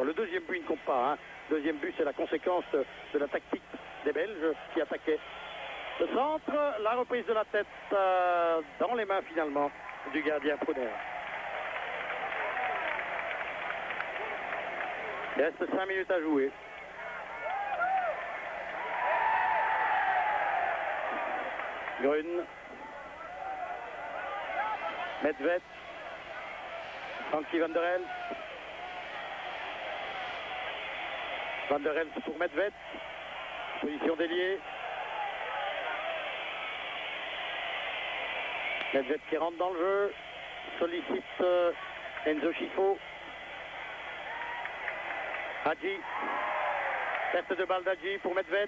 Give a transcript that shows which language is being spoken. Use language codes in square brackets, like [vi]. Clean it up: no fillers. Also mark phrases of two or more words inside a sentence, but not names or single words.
[fr] Le deuxième but, il ne compte pas. Le deuxième but, c'est la conséquence de la tactique des Belges qui attaquaient le centre. La reprise de la tête dans les mains finalement du gardien Prunéa. Il reste 5 minutes à jouer. Grun. Medved. Frankie Van der Elst. Van der Elst pour Medved. Position déliée. Medved qui rentre dans le jeu. Sollicite Enzo Schifo. Hadji. Perte de balle d'Hadji pour Medved.